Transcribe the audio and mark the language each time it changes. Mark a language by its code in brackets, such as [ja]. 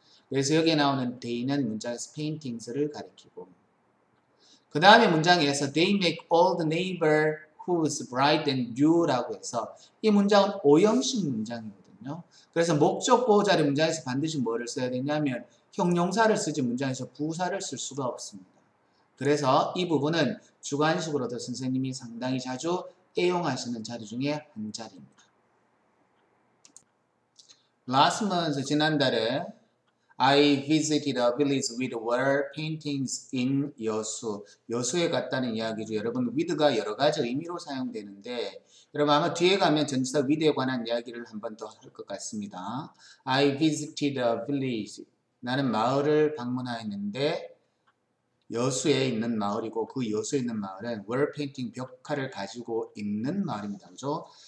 [ko] 그래서 여기에 나오는 they는 문장에서 paintings를 가리키고 그 다음에 문장에서 [en] they make all the neighborhoods bright and new [ko] 라고 해서 이 문장은 오형식 문장이거든요. 그래서 목적 보호 자리 문장에서 반드시 뭐를 써야 되냐면 형용사를 쓰지 문장에서 부사를 쓸 수가 없습니다. 그래서 이 부분은 주관식으로도 선생님이 상당히 자주 애용하시는 자리 중에 한 자리입니다. [en] Last month, [ko] 지난달에 [en] I visited a village with wall paintings in 여수. [ko] 여수에 갔다는 이야기죠. 여러분, with가 여러 가지 의미로 사용되는데 여러분 아마 뒤에 가면 전치사 with에 관한 이야기를 한 번 더 할 것 같습니다. [en] I visited a village. [ko] 나는 마을을 방문하였는데 여수에 있는 마을이고 그 여수에 있는 마을은 wall painting 벽화를 가지고 있는 마을입니다. 그죠?